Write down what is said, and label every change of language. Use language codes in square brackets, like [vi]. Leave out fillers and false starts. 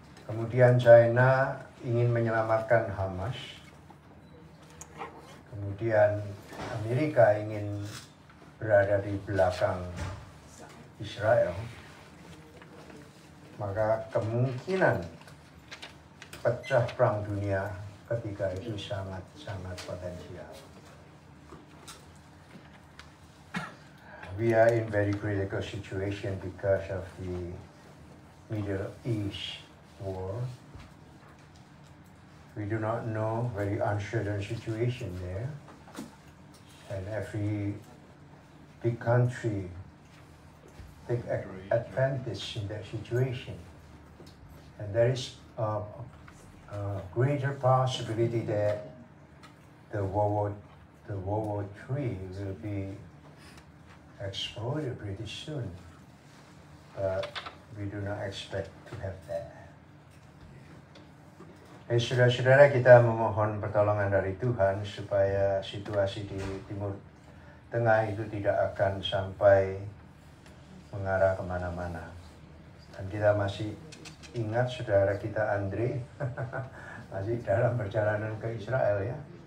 [id] kemudian China ingin menyelamatkan Hamas, kemudian Amerika ingin berada di belakang Israel, maka kemungkinan pecah perang dunia ketika itu sangat potensial. [en] We are in very critical situation because of the Middle East war. We do not know, very uncertain situation there. And every big country take advantage in that situation. And there is a greater possibility that the World War III will be exploded pretty soon, but we do not expect to have that. [id] Saudara-saudara, kita memohon pertolongan dari Tuhan supaya situasi di Timur Tengah itu tidak akan sampai mengarah kemana-mana. Dan kita masih ingat saudara kita Andre masih dalam perjalanan ke Israel ya.